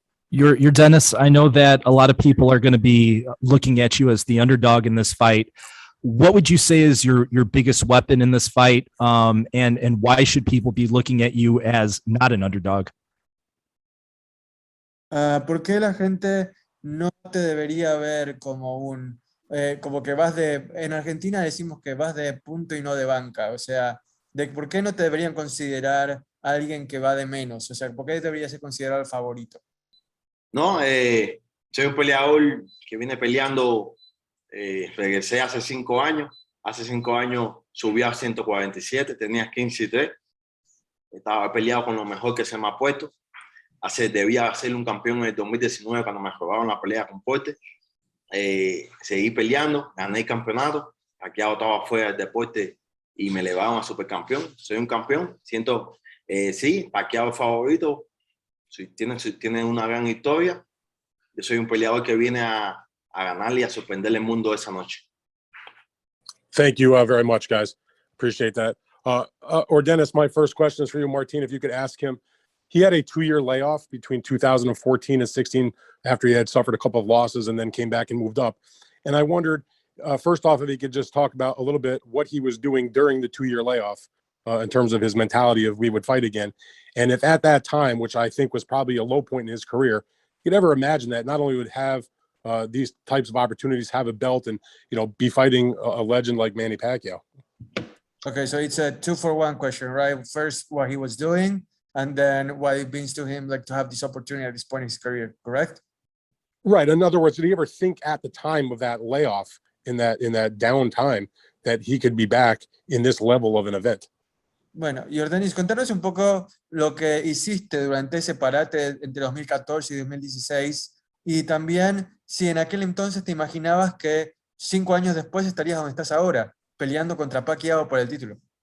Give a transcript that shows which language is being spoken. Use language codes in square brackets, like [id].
[en] You're Dennis. I know that a lot of people are going to be looking at you as the underdog in this fight. What would you say is your biggest weapon in this fight? And why should people be looking at you as not an underdog? [es] ¿Por qué la gente no te debería ver como como que vas en Argentina decimos que vas de punto y no de banca, o sea, ¿por qué no te deberían considerar a alguien que va de menos? O sea, ¿por qué debería ser considerado el favorito? No, soy un peleador que viene peleando, regresé hace 5 años. Hace 5 años subí a 147, tenía 15-3. Estaba peleado con lo mejor que se me ha puesto. Debía ser un campeón en el 2019 cuando me robaron la pelea con Puedes. Seguí peleando, gané el campeonato. Pacquiao estaba fuera del deporte y me elevaron a supercampeón. Soy un campeón. Siento, sí, Pacquiao es favorito. Tiene una gran historia. Yo soy un peleador que viene a ganarle y a sorprenderle el mundo esa noche. [en] Thank you very much, guys. Appreciate that. Or Dennis, my first question is for you, Martin. If you could ask him, he had a 2-year layoff between 2014 and 16 after he had suffered a couple of losses and then came back and moved up. And I wondered, first off, if he could just talk about a little bit what he was doing during the 2-year layoff in terms of his mentality of we would fight again. And if at that time, which I think was probably a low point in his career, you'd ever imagine that not only would have these types of opportunities, have a belt and, be fighting a legend like Manny Pacquiao. Okay, so it's a 2-for-1 question, right? First, what he was doing, and then what it means to him, like to have this opportunity at this point in his career, correct? Right. In other words, did he ever think at the time of that layoff, in that down time, that he could be back in this level of an event? [es] Bueno, Jordanis, contanos un poco lo que hiciste durante ese parate entre 2014 y 2016 y también si en aquel entonces te imaginabas que 5 años después estarías donde estás ahora, peleando contra Pacquiao por el título.